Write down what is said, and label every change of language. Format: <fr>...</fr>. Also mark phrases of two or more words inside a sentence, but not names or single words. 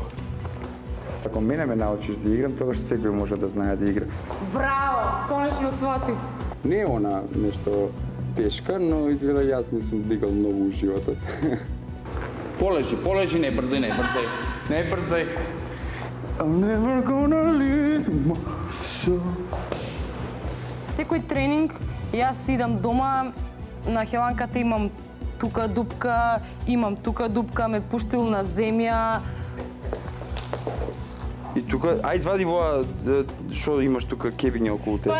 <mk>Ако мене ме научиш да играм, тогаш секој може да знае да игра. Браво! Конечно свати. Не е она нешто тешка, но изгледа јас не сум дигал многу у животот. Полежи, не брзај. Не брзај.</mk> <en>I'm never gonna lose my soul.</en> <mk>Секој тренинг јас идам дома на хеланката, имам тука дупка, ме пуштил на земја. И тука, ај извади воа, што имаш тука кебиња околу тебе.</mk>